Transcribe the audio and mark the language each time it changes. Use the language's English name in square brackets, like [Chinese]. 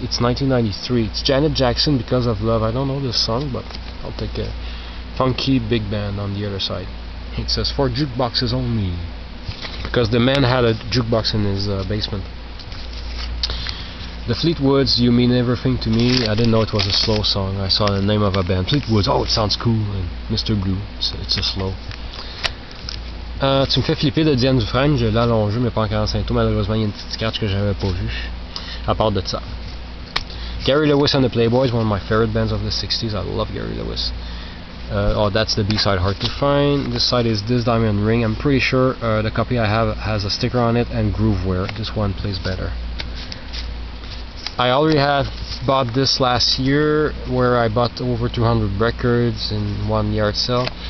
[English] It's 1993. It's Janet Jackson, Because of Love. I don't know this song, but I'll take a funky big band on the other side. It says for jukeboxes only, because the man had a jukebox in his basement. The Fleetwoods, You Mean Everything to Me. I didn't know it was a slow song. I saw the name of a band, Fleetwoods. Oh, it sounds cool. And Mr. Blue, it's a slow. [French] Tu me fais flipper de Diane Dufresne. Je l'ai allongé, mais pas en 45 tours. Malheureusement, il y a une petite scratch que j'avais pas vue. À part de ça. [English] Gary Lewis and the Playboys, one of my favorite bands of the 60s. I love Gary Lewis. Oh, that's the B-side, hard to find. This side is This Diamond Ring. I'm pretty sure the copy I have has a sticker on it and Grooveware. This one plays better. I already had bought this last year, where I bought over 200 records in one yard sale.